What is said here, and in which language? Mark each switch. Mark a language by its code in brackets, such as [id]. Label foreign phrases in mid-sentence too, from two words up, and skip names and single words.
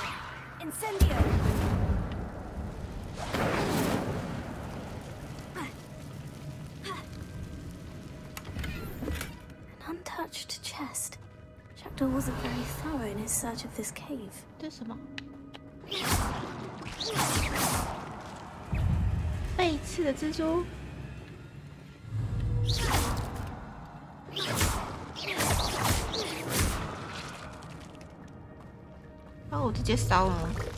[en] Incendio. An untouched chest. Jackdaw wasn't very thorough in his search of this cave. [zh] 这是什么？背刺的蜘蛛。哦，我直接烧了。